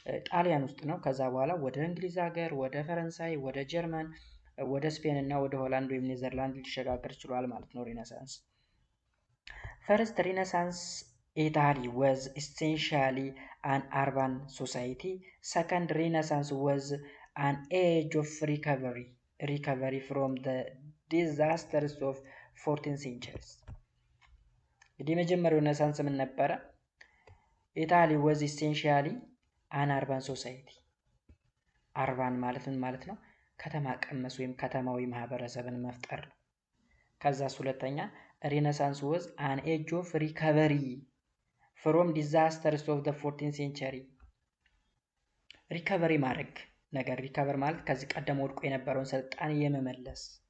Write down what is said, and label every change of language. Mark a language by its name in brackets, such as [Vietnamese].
[Amharic] ጣሊያን ውስጥ ነው። ከዛ በኋላ ወደ እንግሊዝ ሀገር፣ ወደ ፈረንሳይ፣ ወደ ጀርመን፣ ወደ ስፔን እና ወደ ሆላንድ ወይም ኔዘርላንድ ሊሸጋገር ችሏል ማለት ነው ሪነሳንስ። ፈርስት ሪነሳንስ ኢታሊ [English] was essentially an urban society. Second Renaissance was an age of recovery from the disasters of 14th centuries. [Amharic] እንግዲህ የመጀመሪያው ሪነሳንስ ምን ነበረ? ኢታሊ [English] was essentially an urban society። [Amharic] አርባን ማለት ምን ማለት ነው? ከተማ ቀመስ ወይም ከተማዊ ማህበረሰብን መፍጠር ነው። ከዛስ ሁለተኛ ሪነሳንስ [English] was an age of recovery from disasters of the 14th century። [Amharic] ሪከቨሪ ማድረግ ነገር ሪከቨር ማለት ከዚህ ቀደም ወድቆ የነበረውን ስልጣኔ የመመለስ።